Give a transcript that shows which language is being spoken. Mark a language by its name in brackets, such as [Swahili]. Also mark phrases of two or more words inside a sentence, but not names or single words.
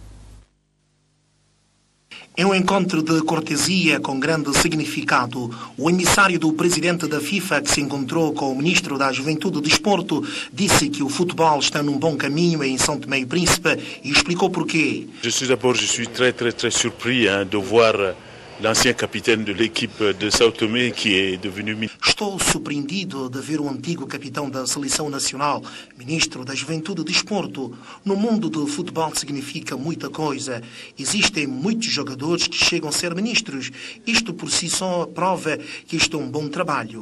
[Portuguese] É um encontro de cortesia com grande significado. O emissário do presidente da FIFA, que se encontrou com o ministro da Juventude e Desporto, disse que o futebol está num bom caminho em São Tomé e Príncipe e explicou porquê. [French] Je suis très surpris de voir l'ancien capitaine de l'équipe de São Tomé qui est devenu ministre. [Portuguese] Estou surpreendido de ver o antigo capitão da Seleção Nacional, ministro da Juventude e Desporto. No mundo do futebol significa muita coisa. Existem muitos jogadores que chegam a ser ministros. Isto por si só prova que isto é um bom trabalho.